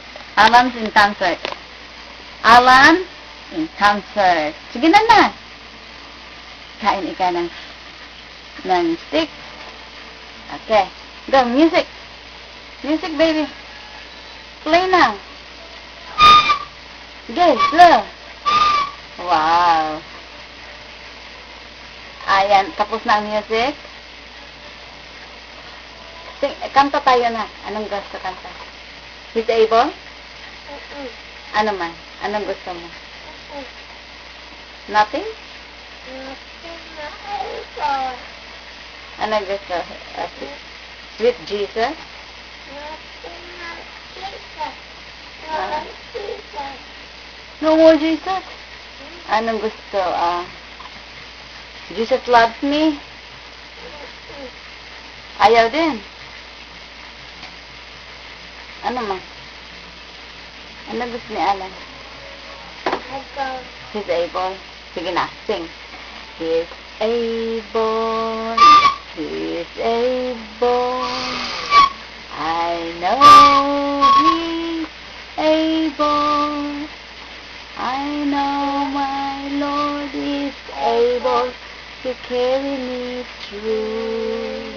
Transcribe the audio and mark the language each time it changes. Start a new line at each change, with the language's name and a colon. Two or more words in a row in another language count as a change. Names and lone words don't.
English: Alan's in concert. Alan in concert.
Filipino: Sige na. Kain ika ng stick.
English: Okay. Go, music. Music, baby. Play now. Go, slow.
Filipino: Wow. Ayan, tapos na ang music. Kanta tayo na. Anong gusto kanta?
English: He's able?
Filipino: Ano man? Anong gusto mo? Nothing? Anong gusto?
English: Sweet Jesus? No more Jesus?
Filipino: Anong gusto?
English: Jesus loves me?
Filipino: Ayaw din? Ano man? Ano gusto ni Alan?
English: He's able.
Filipino: Sige na,
English: sing. He's able. He's able. I know he's able. I know my Lord is able to carry me through.